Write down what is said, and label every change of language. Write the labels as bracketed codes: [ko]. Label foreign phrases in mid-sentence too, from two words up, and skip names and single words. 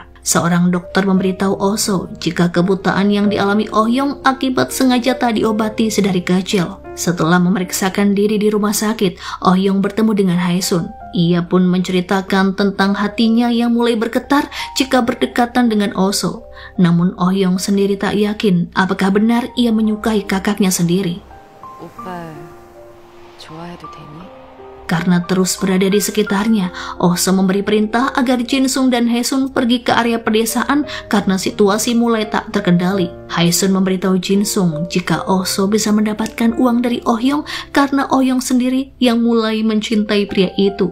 [id] Seorang dokter memberitahu Oh So jika kebutaan yang dialami Oh Yong akibat sengaja tak diobati sedari kecil. Setelah memeriksakan diri di rumah sakit, Oh Yong bertemu dengan Haesun. Ia pun menceritakan tentang hatinya yang mulai bergetar jika berdekatan dengan Oh So. Namun Oh Yong sendiri tak yakin apakah benar ia menyukai kakaknya sendiri. [ko] 오빠 좋아해도 되니? [id] Karena terus berada di sekitarnya, Oh So memberi perintah agar Jin Sung dan Haesun pergi ke area pedesaan karena situasi mulai tak terkendali. Haesun memberitahu Jin Sung jika Oh So bisa mendapatkan uang dari Oh Yong karena Oh Yong sendiri yang mulai mencintai pria itu.